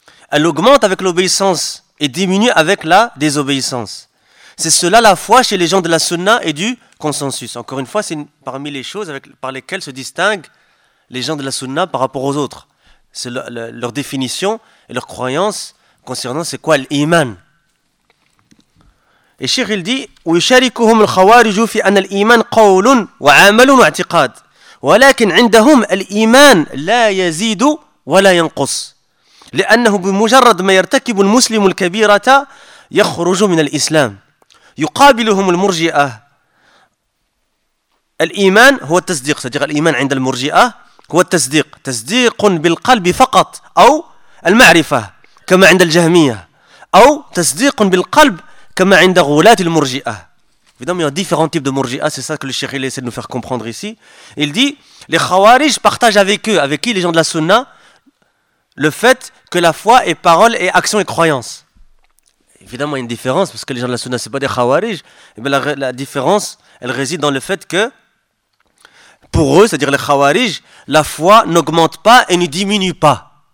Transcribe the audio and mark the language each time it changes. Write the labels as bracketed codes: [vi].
[fr] Elle augmente avec l'obéissance et diminue avec la désobéissance. C'est cela la foi chez les gens de la sunna et du consensus. Encore une fois, c'est parmi les choses par lesquelles se distinguent les gens de la sunna par rapport aux autres. C'est leur définition et leur croyance concernant c'est quoi l'iman. Et Cheikh il dit [ar] ويشاركهم الخوارج في ان الايمان قول وعمل واعتقاد ولكن عندهم الايمان لا يزيد ولا ينقص لانه بمجرد ما يرتكب المسلم الكبيرة يخرج من الاسلام يقابلهم المرجئة الايمان هو التصديق صديق الايمان عند المرجئة هو التصديق تصديق بالقلب فقط او المعرفة كما عند الجهمية او تصديق بالقلب comme عند غلاة المرجئة. [fr] Évidemment, il y a différents types de murji'a, c'est ça que le cheikh essaie de nous faire comprendre ici. Il dit, les khawarij partagent avec eux, avec qui les gens de la sunna, le fait que la foi est parole et action et croyance. Évidemment, il y a une différence, parce que les gens de la sunna, ce n'est pas des khawarij. La différence, elle réside dans le fait que, pour eux, c'est-à-dire les khawarij, la foi n'augmente pas et ne diminue pas.